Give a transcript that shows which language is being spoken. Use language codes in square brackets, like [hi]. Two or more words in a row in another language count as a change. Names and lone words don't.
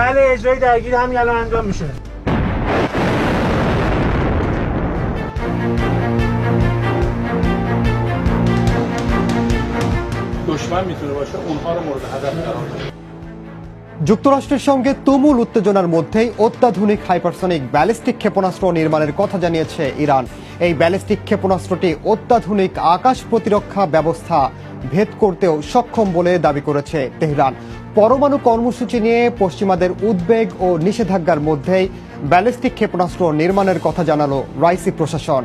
[fa] اجرایی درگیر همین الان انجام میشه. دشمن میتونه باشه اونها رو مورد هدف قرار بده। [bn] যুক্তরাষ্ট্রের সঙ্গে তুমুল উত্তেজনার মধ্যেই অত্যাধুনিক [en] hypersonic ballistic [bn] ক্ষেপণাস্ত্র নির্মাণের কথা জানিয়েছে ইরান। এই ব্যালিস্টিক ক্ষেপণাস্ত্রটি অত্যাধুনিক আকাশ প্রতিরক্ষা ব্যবস্থা ভেদ করতেও সক্ষম বলে দাবি করেছে তেহরান। পরমাণু কর্মসূচি নিয়ে পশ্চিমাদের উদ্বেগ ও নিষেধাজ্ঞার মধ্যেই ব্যালিস্টিক ক্ষেপণাস্ত্র নির্মাণের কথা জানালো রাইসি প্রশাসন।